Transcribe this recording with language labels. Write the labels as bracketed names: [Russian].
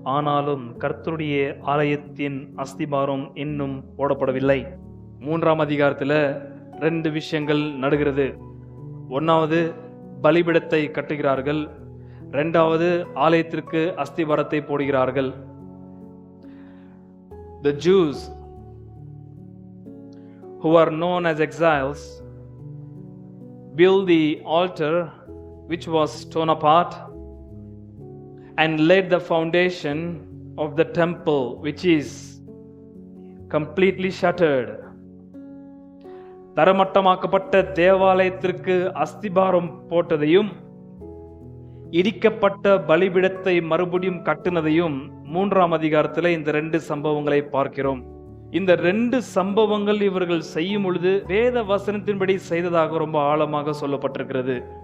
[Tamil] ஆனாலும் கர்த்தருடைய ஆலயத்தின் அஸ்திபாரம் இன்னும் போடப்படவில்லை. 3ஆம் அதிகாரத்துல 2 விஷயங்கள் நடுகிறது. 1வது பலிபீடத்தை கட்டுகிறார்கள், 2வது ஆலயத்திற்கு அஸ்திபாரத்தை போடுகிறார்கள். [English] The Jews who are known as exiles built the altar which was torn apart and laid the foundation of the temple which is completely shattered. [Tamil] தரமட்டமாக்கப்பட்ட தேவாலயத்திற்கு அஸ்திபாரம் போட்டதையும் இடிக்கப்பட்ட பலிபீடத்தை மறுபடியும் கட்டினதையும் 3ஆம் அதிகாரத்தில் இந்த 2 சம்பவங்களை பார்க்கிறோம். இந்த 2 சம்பவங்கள் இவர்கள் செய்யும் பொழுது வேத வசனத்தின்படி செய்ததாக ரொம்ப ஆழமாக சொல்லப்பட்டிருக்கிறது.